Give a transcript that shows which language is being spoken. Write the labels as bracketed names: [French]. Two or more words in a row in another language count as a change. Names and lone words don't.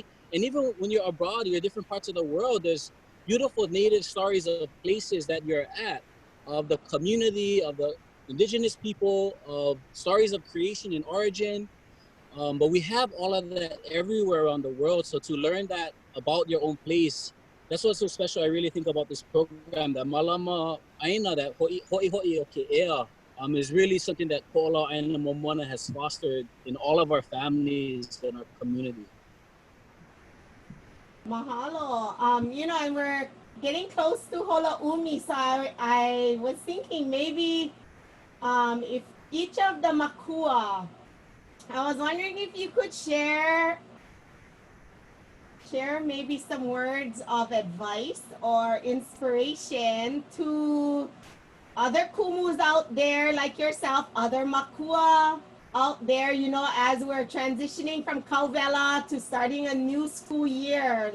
[English] And even when you're abroad, you're in different parts of the world, there's beautiful native stories of places that you're at, of the community, of the indigenous people, of stories of creation and origin. But we have all of that everywhere around the world. So to learn that about your own place, that's what's so special. I really think about this program, that [Hawaiian] Malama Āina, [English] that [Hawaiian] Ho'i o ke ea, [English] is really something that Ko'olau ʻAina Momona has fostered in all of our families and our community. Mahalo. You know, and we're getting close to Holo'umi, so I was thinking maybe if each of the makua, I was wondering if you could share maybe some words of advice or inspiration to other kumus out there like yourself, other makua out there, you know, as we're transitioning from Kauvela to starting a new school year.